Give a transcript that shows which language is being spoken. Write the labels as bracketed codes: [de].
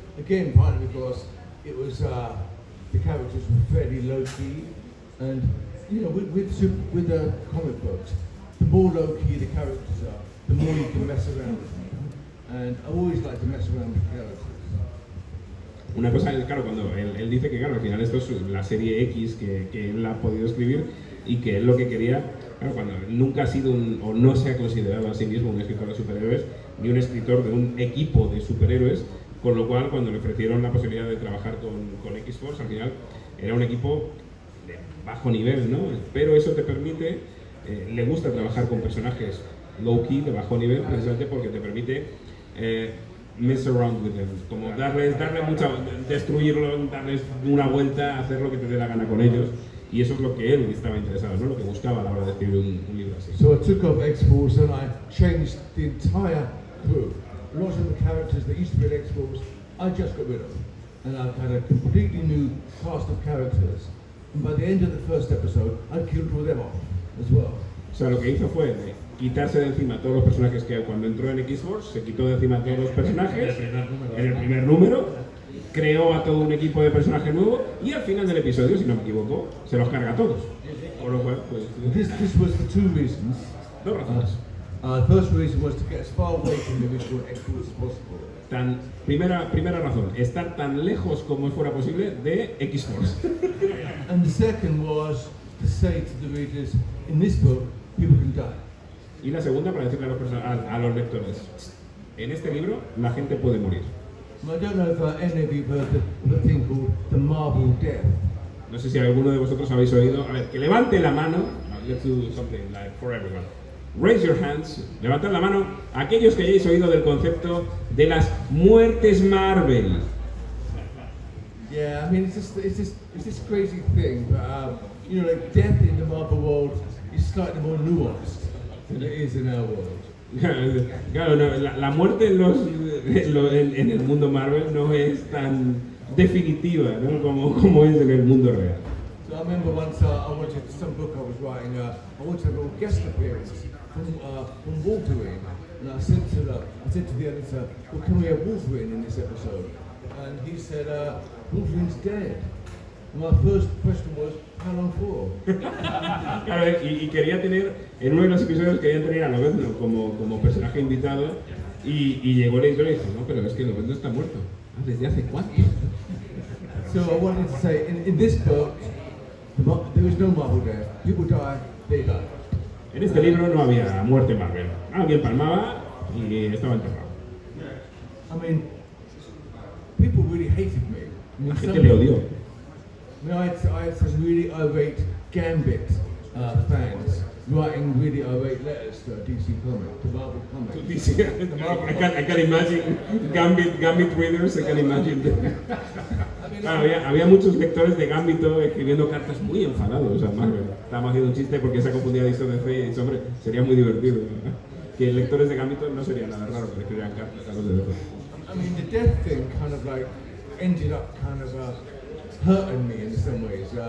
[en] Again, partly because it was, the characters were fairly low-key, and, with the comic books, the more low-key the characters are, the more you can mess around with them. And I always like to mess around with characters. [es] Una cosa es, claro, cuando él dice que, claro, al final esto es la serie X que él ha podido escribir y que él lo que quería, claro, cuando nunca ha sido o no se ha considerado a sí mismo un escritor de superhéroes ni un escritor de un equipo de superhéroes, con lo cual cuando le ofrecieron la posibilidad de trabajar con X-Force, al final era un equipo de bajo nivel, ¿no? Pero eso te permite, le gusta trabajar con personajes low-key, de bajo nivel, precisamente porque te permite [en] mess around with them, [es] como darles mucha, destruirlos, darles una vuelta, hacer lo que te dé la gana con ellos, y eso es lo que él estaba interesado, ¿no? Lo que buscaba a la hora de escribir un libro así. [en] So I took up X-Force and I changed the entire crew. Lots of the characters that used to be in X-Force, I just got rid of. And I've had a completely new cast of characters. And by the end of the first episode, I killed all them off as well. [es] O sea, lo que hizo fue quitarse de encima todos los personajes que cuando entró en X-Force, se quitó de encima todos los personajes en el primer número, creó a todo un equipo de personajes nuevo y al final del episodio, si no me equivoco, se los carga a todos. Por lo cual, pues, [en] This was for two reasons. [es] dos razones. [en] The first reason was to get as far away from the original X-Force as possible. [es] Primera razón, estar tan lejos como fuera posible de X-Force. [en] And the second was to say to the readers, in this book, people can die. [es] Y la segunda, para decirle a los lectores, en este libro la gente puede morir. [en] I don't know if any of you have heard of a thing called the Marvel Death. [es] No sé si alguno de vosotros habéis oído. A ver, que levante la mano. [en] Let's do something like for everyone. Raise your hands. [es] Levantad la mano aquellos que hayáis oído del concepto de las muertes Marvel. [en] Yeah, I mean, it's this crazy thing, but you know, like death in the Marvel world is slightly more nuanced than it is in our world. [es] Claro, no, la muerte en el mundo Marvel no es tan definitiva, ¿no? como es en el mundo real. [en] So I remember once I wanted some book I was writing. I wanted a little guest appearance from Wolverine, and I said to the editor, "Well, can we have Wolverine in this episode?" And he said, "Wolverine's dead." And my first question was, "How long for?" [es] Claro, y quería tener, en uno de los episodios quería tener a Lobezno como personaje invitado y llegó el editor y dijo, no, pero es que Lobezno está muerto. Ah, ¿desde hace cuánto? [en] So I wanted to say, in this book, there is no Marvel death. People die, they die. [es] En este libro no había muerte Marvel. Alguien palmaba y estaba enterrado. [en] I mean, people really hated me. I mean, [es] La gente le odió. [en] I mean, I had some really irate Gambit fans writing really irate letters to DC Comics, to Marvel Comics. I can imagine Gambit readers, I can imagine. [es] Claro, había muchos lectores de Gambito escribiendo cartas muy enfadados a Marvel. Estábamos haciendo un chiste porque se ha confundido a de Fe y dicho, hombre, sería muy divertido, ¿no? Que lectores de Gambito no sería nada raro que le escribieran cartas a los de DC. [en] I mean, the death thing kind of like ended up kind of hurting me in some ways.